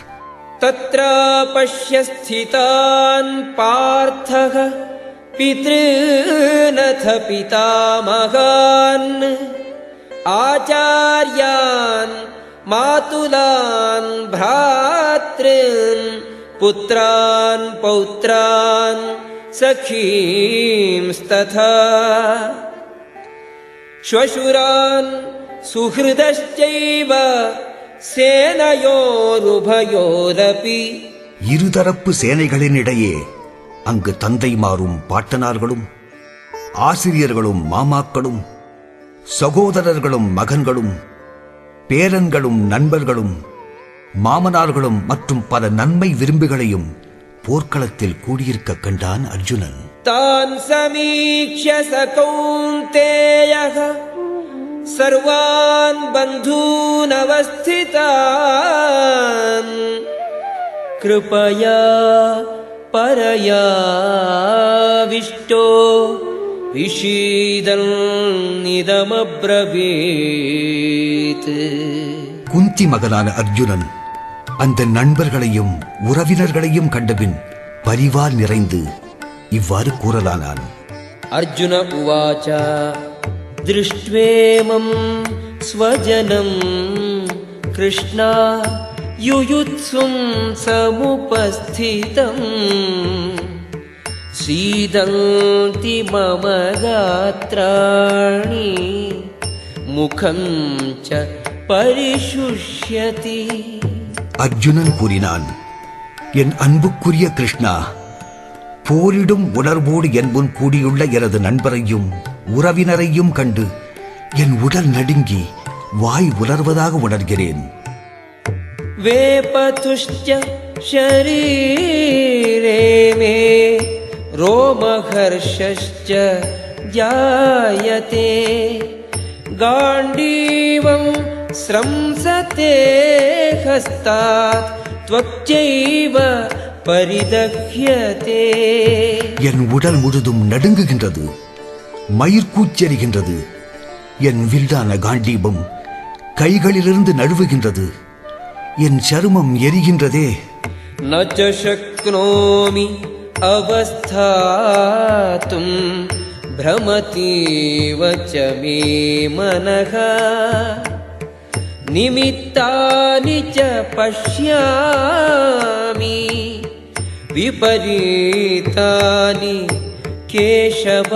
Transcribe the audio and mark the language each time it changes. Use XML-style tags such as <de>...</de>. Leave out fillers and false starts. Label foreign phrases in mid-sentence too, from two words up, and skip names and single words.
<sa>तत्र पश्य स्थितान् पार्थः पितॄनथ पितामहान् आचार्यान् मातुलान् भ्रातॄन् पुत्रान् पौत्रान् सखींस्तथा श्वशुरान् सुहृदश्चैव सेनयोरुभयोरपि</sa> <ta>இருதரப்பு சேனைகளினிடையே அங்கு தந்தைமாரும் பாட்டனார்களும் ஆசிரியர்களும் மாமாக்களும் சகோதரர்களும் மகன்களும் பேரன்களும் நண்பர்களும் மாமனார்களும் மற்றும் பல நன்மை விரும்புகளையும் போர்க்களத்தில் கூடியிருக்க கண்டான் அர்ஜுனன்.</ta> <sa>तान् समीक्ष्य स कौन्तेयः सर्वान् बन्धूनवस्थितान् कृपया परयाविष्टो विषीदन्निदमब्रवीत्.</sa> <ta>குந்தி மகனான அர்ஜுனன் அந்த நண்பர்களையும் உறவினர்களையும் கண்டபின் பரிவால் நிறைந்து இவ்வாறு கூறலானான்.</ta> <sa>अर्जुन उवाच दृष्ट्वेमं स्वजनं कृष्णा युयुत्सुं समुपस्थितम् सीदन्ति मम गात्राणि मुखं च परिशुष्यति.</sa> <ta>அர்ஜுனன் கூறினான், என் அன்புக்குரிய கிருஷ்ணா, போரிடும் உணர்வோடு என் முன் கூடியுள்ள எனது நண்பரையும் உறவினரையும் கண்டு என் உடல் நடுங்கி வாய் உலர்வதாக உணர்கிறேன்.</ta> <sa>वेपतुश्च शरीरे मे रोमहर्षश्च जायते गाण्डीवं स्रंसते हस्तात् त्वच्चैव परिदह्यते.</sa> <ta>என் உடல் முழுதும் நடுங்குகின்றது, மயிர்கூச்செறிகின்றது. என் வில்லான காண்டீபம் கைகளிலிருந்து நழுவுகின்றது. என் சருமம் எரிகின்றதே.</ta> <sa>न च शक्नोमि अवस्थातुं भ्रमतीव च मे मनः निमित्तानि च पश्यामि विपरीतानि केशव.</sa>